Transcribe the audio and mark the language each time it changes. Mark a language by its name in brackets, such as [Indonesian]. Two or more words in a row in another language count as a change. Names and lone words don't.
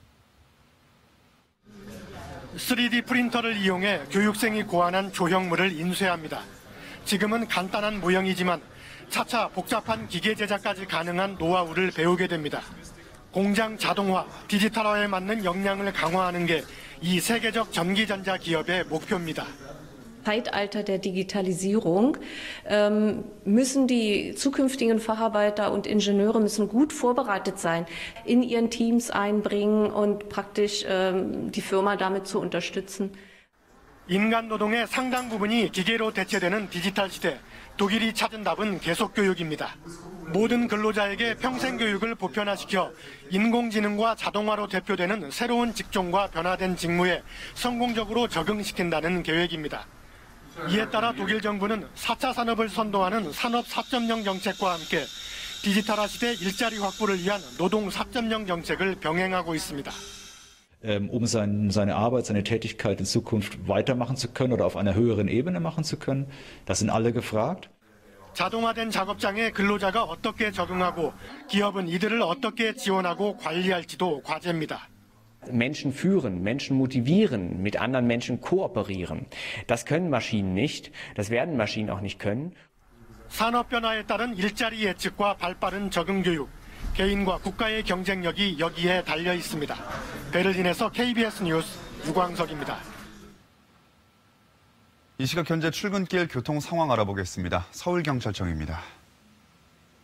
[Korean] 3D 프린터를 이용해 교육생이 고안한 조형물을 인쇄합니다. 지금은 간단한 모형이지만 차차 복잡한 기계 제작까지 가능한 노하우를 배우게 됩니다. 공장 자동화, 디지털화에 맞는 역량을 강화하는 게 이 세계적 전기전자 기업의 목표입니다. [German] Zeitalter der Digitalisierung müssen die zukünftigen Facharbeiter und Ingenieure müssen gut vorbereitet sein, in ihren Teams einbringen und praktisch die Firma damit zu unterstützen. [Korean] 인간 노동의 상당 부분이 기계로 대체되는 디지털 시대, 독일이 찾은 답은 계속 교육입니다. 모든 근로자에게 평생 교육을 보편화시켜 인공지능과 자동화로 대표되는 새로운 직종과 변화된 직무에 성공적으로 적응시킨다는 계획입니다. 이에 따라 독일 정부는 4차 산업을 선도하는 산업 4.0 정책과 함께 디지털화 시대 일자리 확보를 위한 노동 4.0 정책을 병행하고 있습니다. [German] Um seine Arbeit, seine Tätigkeit in Zukunft weitermachen zu können oder auf einer höheren Ebene machen zu können. Das sind alle gefragt. [Korean] 자동화된 작업장에 근로자가 어떻게 적응하고 기업은 이들을 어떻게 지원하고 관리할지도 과제입니다. [German] Menschen führen, Menschen motivieren, mit anderen Menschen kooperieren. Das können Maschinen nicht, das werden Maschinen auch nicht können. [Korean] 산업 변화에 따른 일자리 예측과 발빠른 적응 교육, 개인과 국가의 경쟁력이 여기에 달려 있습니다. 베를린에서 KBS 뉴스 유광석입니다. 이 시각 현재 출근길 교통 상황 알아보겠습니다.